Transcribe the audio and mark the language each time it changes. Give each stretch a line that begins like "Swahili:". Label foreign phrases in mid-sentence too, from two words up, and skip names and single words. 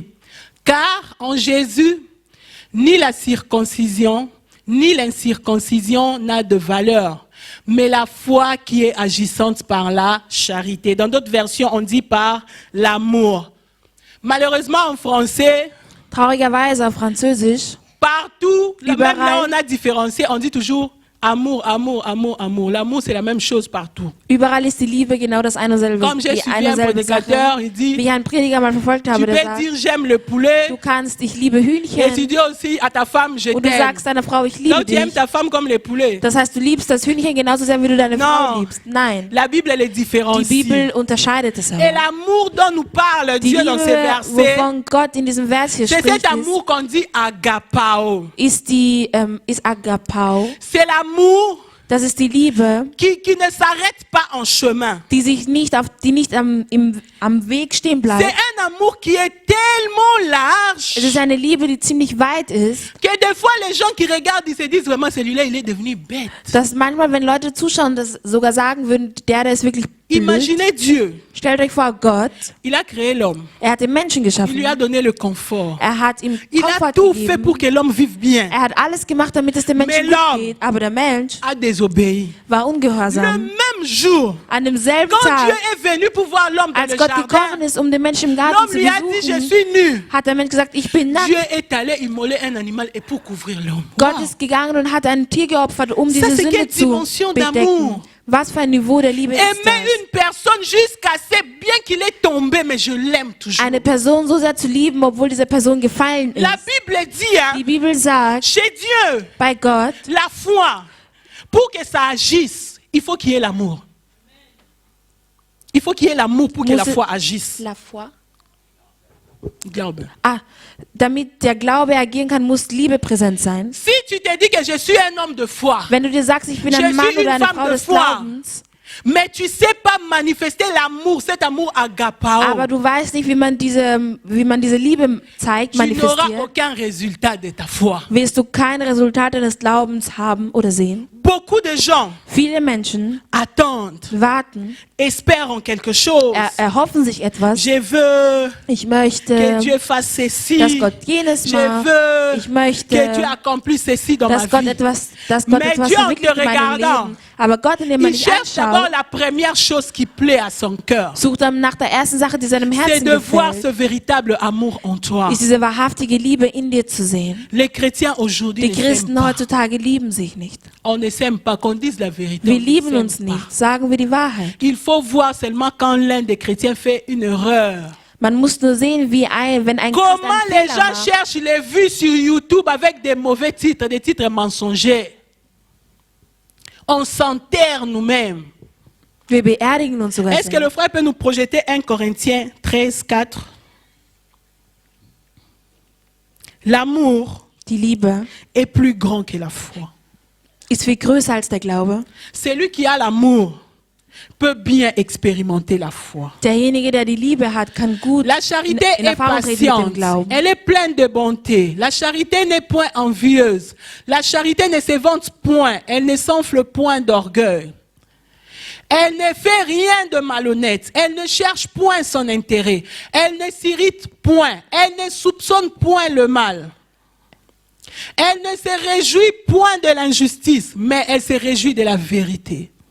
French: Car en Jésus, ni la circoncision, ni l'incirconcision n'a de valeur, mais la foi qui est agissante par la charité. Dans d'autres versions, on dit par l'amour. Malheureusement, en français,
German: Traurigerweise auf Französisch,
French: partout, même
German: Überall.
French: là on a différencié, on dit toujours amour, amour, amour, amour. L'amour, c'est la même chose partout.
German: überall ist die Liebe genau das eine selbe,
French: Comme j'ai
German: die
French: suivi
German: eine
French: un
German: selbe
French: prédicateur,
German: Sache.
French: il dit,
German: Wie ich einen Prediger mal verfolgt habe,
French: tu
German: der
French: peux
German: sagt,
French: dire j'aime le poulet,
German: du kannst, ich liebe
French: et tu
German: Hühnchen,
French: dis aussi à ta femme, je
German: und du
French: t'aime.
German: sagst deiner Frau, ich liebe
French: Donc tu aimes
German: dich.
French: ta femme comme le poulet.
German: Das heißt, du liebst das Hühnchen genauso sehr, wie du deine Frau
French: Non,
German: liebst. Nein,
French: la Bible, elle est
German: die
French: différenciée.
German: Bibel unterscheidet es
French: Et
German: aber.
French: l'amour dont nous parle
German: Die
French: Dieu dans ces
German: Liebe,
French: versets,
German: wovon Gott in diesem Vers hier
French: c'est
German: spricht,
French: cet amour qu'on dit agapao.
German: ist Agapao.
French: C'est l'amour
German: Das ist die Liebe,
French: qui ne s'arrête pas en chemin.
German: die nicht am Weg stehen
French: C'est
German: bleibt.
French: un amour qui est tellement
German: Es ist
French: large
German: eine Liebe, die ziemlich weit ist,
French: que des fois les gens qui regardent, ils se disent vraiment celui-là, il est devenu bête.
German: dass manchmal, wenn Leute zuschauen, das sogar sagen würden, der ist wirklich blöd.
French: Imaginez Dieu,
German: Stellt euch vor, Gott,
French: il a créé l'homme,
German: er hat den Menschen
French: il
German: geschaffen.
French: lui a donné le confort.
German: Er hat ihm
French: Il a
German: Komfort
French: tout fait
German: gegeben.
French: pour que l'homme vive bien,
German: Er hat alles gemacht, damit es dem Menschen
French: Mais
German: gut
French: l'homme-
German: geht. Aber der Mensch
French: a désobéi.
German: war
French: Le
German: ungehorsam.
French: même jour,
German: An demselben
French: quand Dieu
German: Tag,
French: est venu pour voir l'homme dans
German: als
French: le
German: Gott
French: jardin,
German: gekommen ist, um den Menschen im Garten
French: l'homme
German: zu
French: lui a dit, je
German: besuchen,
French: suis nu.
German: hat der Mensch gesagt, ich bin nackt.
French: Dieu est allé immoler un animal et pour couvrir l'homme.
German: Gott Wow. ist gegangen und hat ein Tier geopfert, um diese
French: c'est
German: Sünde
French: quelle
German: zu
French: dimension
German: bedecken.
French: d'amour.
German: Was für ein Niveau der Liebe ist
French: Aimer
German: das?
French: une personne jusqu'à ce bien qu'il est tombé, mais je l'aime toujours.
German: Eine Person so sehr zu lieben, obwohl diese Person gefallen
French: La
German: ist.
French: Bible dit, hein,
German: Die Bibel sagt,
French: chez Dieu,
German: bei Gott,
French: la foi, pour que ça agisse, il faut qu'il y ait l'amour. Il faut qu'il y ait l'amour pour que la
German: Muss-
French: foi agisse. La foi.
German: Glaube. Damit der Glaube agieren kann, muss Liebe präsent sein.
French: Si tu te dis que je suis un homme de foi,
German: Wenn du dir sagst, ich bin
French: Je
German: ein Mann
French: suis
German: oder
French: une
German: eine
French: femme
German: Frau
French: de
German: des
French: foi.
German: Glaubens,
French: Mais tu sais pas manifester l'amour, cet amour agapao.
German: aber du weißt nicht, wie man diese Liebe zeigt,
French: Tu n'auras
German: manifestiert,
French: aucun résultat de ta foi.
German: wirst du kein Resultat deines Glaubens haben oder sehen.
French: Beaucoup de gens
German: Viele Menschen
French: attendent,
German: warten,
French: espèrent en quelque chose.
German: erhoffen sich etwas.
French: Je veux
German: Ich
French: que
German: möchte,
French: Dieu fasse ceci.
German: dass Gott jenes
French: Je
German: macht.
French: veux
German: Ich möchte,
French: que Dieu accomplisse ceci dans ma
German: dass Gott
French: vie.
German: etwas Mais Dieu, en verwirklicht te in meinem regardant, Leben. Aber Gott, indem man
French: Il
German: dich
French: cherche d'abord
German: anschaut,
French: la première chose qui plaît à son cœur.
German: sucht dann nach der ersten Sache, die seinem
French: C'est
German: Herzen
French: de voir
German: gefällt,
French: ce véritable amour en toi.
German: ist diese wahrhaftige Liebe in dir zu sehen.
French: Les chrétiens aujourd'hui
German: Die
French: ne s'aiment
German: Christen
French: pas.
German: heutzutage lieben sich nicht.
French: On ne s'aime pas, qu'on dise la vérité.
German: Wir
French: on ne
German: lieben
French: s'aime
German: uns
French: pas.
German: nicht, sagen wir die Wahrheit.
French: Il faut voir seulement quand l'un des chrétiens fait une erreur.
German: Man muss nur sehen, wenn ein Christ
French: Comment
German: einen
French: les
German: Fehler
French: gens
German: macht.
French: cherchent les vues sur YouTube avec des mauvais titres, des titres mensongers. On s'enterre nous-mêmes.
German: Wir beerdigen uns sogar
French: Est-ce que le
German: selbst.
French: frère peut nous projeter 1 Corinthiens 13, 4? L'amour
German: Die Liebe
French: est plus grand que la foi.
German: ist viel größer als der Glaube.
French: Celui qui a l'amour peut bien expérimenter la foi.
German: Derjenige, der die Liebe hat, kann gut
French: La charité
German: in
French: est
German: Erfahrung treten mit dem
French: patiente.
German: Glauben.
French: Elle est pleine de bonté. La charité n'est point envieuse. La charité ne se vante point. Elle ne s'enfle point d'orgueil. Elle ne fait rien de malhonnête. Elle ne cherche point son intérêt. Elle ne s'irrite point. Elle ne soupçonne point le mal. Elle ne se réjouit point de l'injustice, mais elle se réjouit de la vérité.